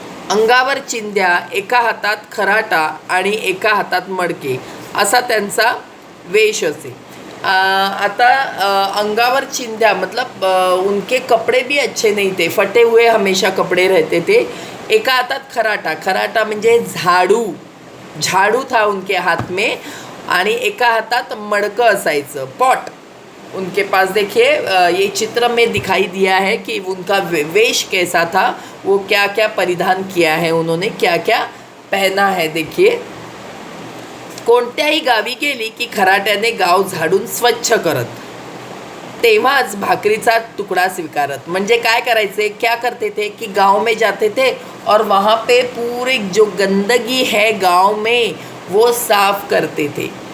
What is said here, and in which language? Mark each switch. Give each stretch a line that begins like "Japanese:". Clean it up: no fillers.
Marathi: अंगावर चिंध्या, एका हातात खराटा आणि एका हातात मडके, असा त्यांचा वेश असे। आता अंगावर चिंध्या
Hindi: मतलब उनके कपड़े भी अच्छे नहीं थे, फटे हुए हमेशा कपड़े रहते थे।
Marathi: एका हातात खराटा, खराटा म्हणजे
Hindi: झाड़ू था उनके हाथ में,
Marathi: आणि एका हातात मडकं असायचं,
Hindi: पॉट उनके पास। देखिए ये चित्र में दिखाई दिया है कि उनका वेश कैसा था, वो क्या क्या परिधान किया है, उन्होंने क्या क्या पहना है।
Marathi: देखिए, कोणत्याही गावी गेली की खराट्याने गाव झाडून स्वच्छ करत, तेव्हाच भाकरीचा तुकडा स्वीकारत। म्हणजे काय करायचे,
Hindi: क्या करते थे कि गांव में जाते थे और वहाँ पे पूरे जो गंदगी है गांव में वो साफ करते थे।